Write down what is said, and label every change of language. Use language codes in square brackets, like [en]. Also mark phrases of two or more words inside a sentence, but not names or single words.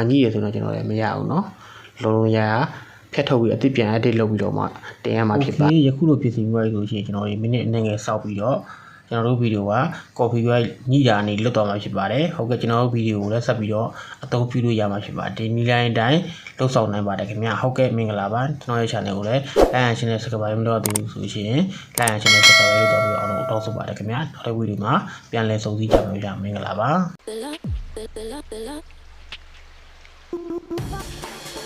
[my] ညှိရဆိုတော့ကျွန်တော်လည်းမရဘူးเนาะလုံးလုံးရဖြတ်ထုတ်ပြီးအတိပြန် edit လုပ်ပြီးတော့မှတင်ရမှာဖြစ်ပါယခုလိုပြင်ဆင်ပြီး ဆိုရှင်ကျွန်တော်တို့မိနစ်အနည်းငယ်စောက်ပြီးတော့ကျွန်တော်တို့ဗီဒီယိုက copyright ညှိတာနေလွတ်သွားမှာဖြစ်ပါတယ်ဟုတ်ကဲ့ကျွန်တော်တို့ဗီဒီယိုကိုလည်းဆက်ပြီးတော့အသုံးပြုလို့ရမှာဖြစ်ပါတယ်ဒီနည်းလမ်းအတိုင်းလှုပ်ဆောင်နိုင်ပါတယ်ခင်ဗျာဟုတ်ကဲ့မင်္ဂလာပါကျွန်တော်ရဲ့ channel ကိုလည်း [en] like and share subscribe [my] မလုပ်သေးဘူးဆိုရှင် [en] like and share subscribe [my] လုပ်တော့ပြီးအောင်လို့တောင်းဆိုပါတယ်ခင်ဗျာနောက်တစ်ဗီဒီယိုမှာပြန်လည်ဆုံစည်းကြပါမယ်ဗျာမင်္ဂလာပါ